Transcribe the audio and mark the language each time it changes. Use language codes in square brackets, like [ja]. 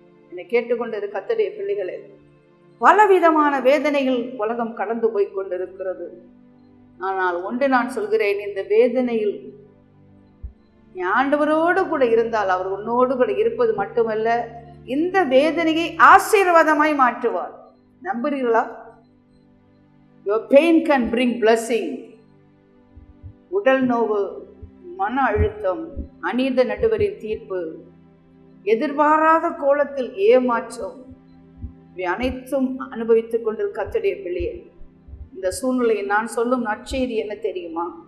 [ta] என்னை கேட்டுக்கொண்டது கர்த்தருடைய பிள்ளைகளே, பலவிதமான வேதனைகள் உலகம் கடந்து போய் கொண்டிருக்கிறது. ஆனால் ஒன்று நான் சொல்கிறேன், இந்த வேதனையில் நீ ஆண்டவரோடு கூட இருந்தால் அவர் உன்னோடு கூட இருப்பது மட்டுமல்ல, இந்த வேதனையை ஆசீர்வாதமாய் மாற்றுவார். நம்புறீர்களா? [en] Your pain can bring blessing. [ta] உடல் நோவு, மன அழுத்தம், அநீத நடுவரின் தீர்ப்பு, எதிர்பாராத கோலத்தில் ஏமாற்றம், இவை அனைத்தும் அனுபவித்துக் கொண்டிருக்க கர்த்தருடைய பிள்ளையே, இந்த சூழ்நிலையில் நான் சொல்லும் நற்செய்தி என்ன தெரியுமா?